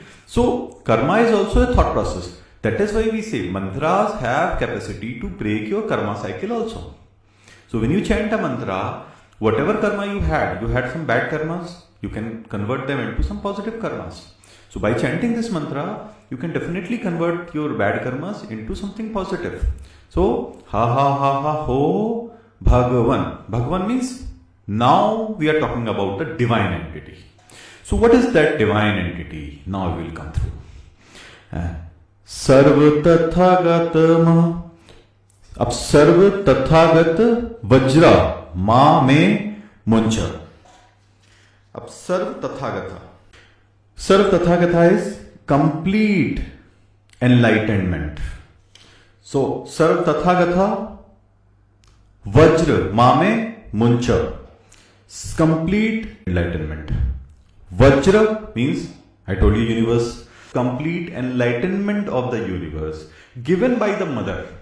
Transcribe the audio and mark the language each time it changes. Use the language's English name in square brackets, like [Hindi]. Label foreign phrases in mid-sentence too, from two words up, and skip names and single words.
[English] So karma is also a thought process. That is why we say mantras have capacity to break your karma cycle also. So when you chant a mantra, whatever karma you had some bad karmas, you can convert them into some positive karmas. So by chanting this mantra, you can definitely convert your bad karmas into something positive. [Sanskrit] So ha ha ha ha ho Bhagavan. [English] Bhagavan means now we are talking about the divine entity. So what is that divine entity? Now we will come through. [Sanskrit] Sarva Tathagatama. Ab Sarva Tathagat Vajra Ma Me Muncha. Ab Sarva Tathagata. Sarva Tathagata [English] is complete enlightenment. [Sanskrit] So Sarva Tathagata Vajra Ma Me Muncha. [English] Complete enlightenment. Vajra means, I told you, universe, complete enlightenment of the universe given by the mother.